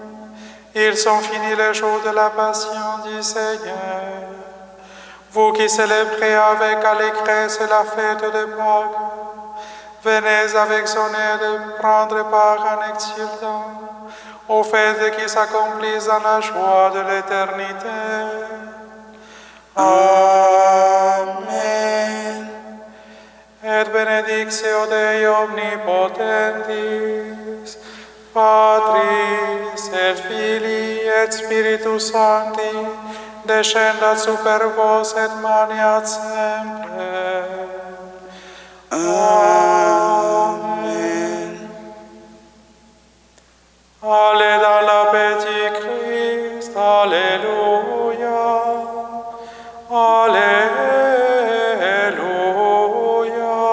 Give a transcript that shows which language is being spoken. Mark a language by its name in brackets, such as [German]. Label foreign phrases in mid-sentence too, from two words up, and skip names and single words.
[French] Ils sont finis les jours de la passion du Seigneur. Vous qui célébrez avec allégresse la fête de Pâques, venez avec son aide prendre part en exultant aux fêtes qui s'accomplissent dans la joie de l'éternité. Amen. [Latin] Et benedictio Dei omnipotentis, Patris et Filii et Spiritus Sancti, descendat super vos et maniat semper. [French] Amen. Allez dans la paix du Christ, Alléluia. Alléluia.